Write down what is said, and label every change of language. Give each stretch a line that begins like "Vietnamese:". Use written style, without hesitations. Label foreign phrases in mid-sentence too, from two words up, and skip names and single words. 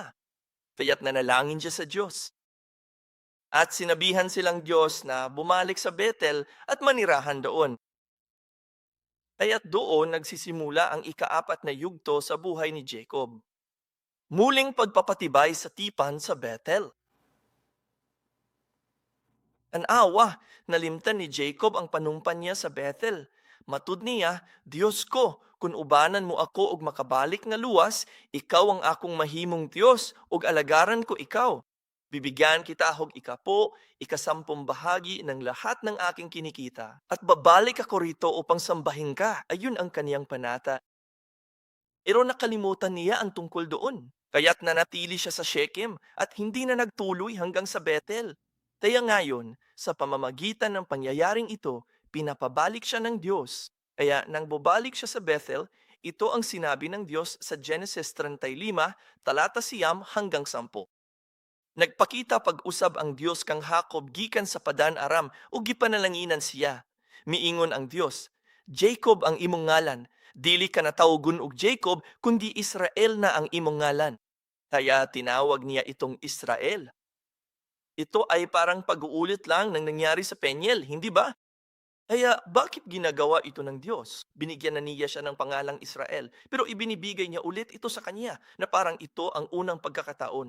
Filipino: Kaya't nanalangin siya sa Diyos. At sinabihan silang Diyos na bumalik sa Bethel at manirahan doon. Kaya't doon nagsisimula ang ika-4 na yugto sa buhay ni Jacob. Muling pagpapatibay sa tipan sa Bethel.
Cebuano: An-awa, nalimtan ni Jacob ang panumpan niya sa Bethel. Matud niya, Diyos ko, kung ubanan mo ako og makabalik nga luwas, ikaw ang akong mahimong Diyos ug alagaran ko ikaw.
Filipino: Bibigyan kita og ikapo, ika-10 bahagi ng lahat ng aking kinikita. At babalik ako rito upang sambahin ka. Ayun ang kaniyang panata. Pero nakalimutan niya ang tungkol doon. Kaya't nanatili siya sa Shechem at hindi na nagtuloy hanggang sa Bethel. Kaya ngayon, sa pamamagitan ng pangyayaring ito, pinapabalik siya ng Diyos. Kaya nang bubalik siya sa Bethel, ito ang sinabi ng Diyos sa Genesis 35, talata 9 hanggang 10.
Cebuano: Nagpakita pag-usab ang Diyos kang Jacob gikan sa Padan Aram ug gipanalanginan siya. Miingon ang Diyos, Jacob ang imong ngalan, dili ka na tawgon og Jacob kundi Israel na ang imong ngalan.
Filipino: Kaya tinawag niya itong Israel. Ito ay parang pag-uulit lang ng nangyari sa Peniel, hindi ba? Kaya bakit ginagawa ito ng Diyos? Binigyan na niya siya ng pangalang Israel, pero ibinibigay niya ulit ito sa kanya na parang ito ang unang pagkakataon.